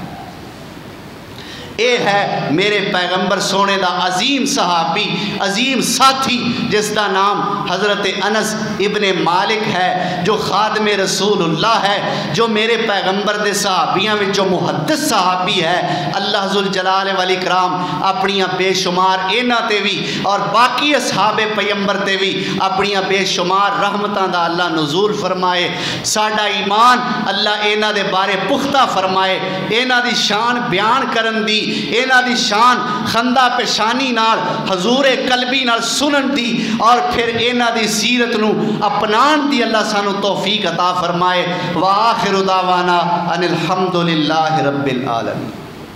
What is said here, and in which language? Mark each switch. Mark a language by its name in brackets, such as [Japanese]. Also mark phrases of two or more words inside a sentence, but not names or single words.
[Punjabi] اے ہے میرے پیغمبر سونے دا عظیم صحابی، عظیم ساتھی، جس دا نام حضرت انس ابن مالک ہے، جو خادم رسول اللہ ہے، جو میرے پیغمبر دے صحابیاں میں جو محدث صحابی ہے۔ اللہ [Arabic] ذوالجلال والاکرام [Punjabi] اپنیاں بے شمار اینا تے بھی اور باقی باقی اصحاب پیمبر تے بھی اپنی بے شمار رحمتاں دا اللہ نزول فرمائے. ساڈا ایمان اللہ اینا دے بارے پختہ فرمائے، اینا دی شان بیان کرن دی، اینا دی شان خندہ پیشانی نال حضور قلبی نال سنن دی، اور پھر اینا دی سیرت نو اپنان دی اللہ سانو توفیق عطا فرمائے. [Arabic] وآخر دعوانا ان الحمدللہ رب العالمین.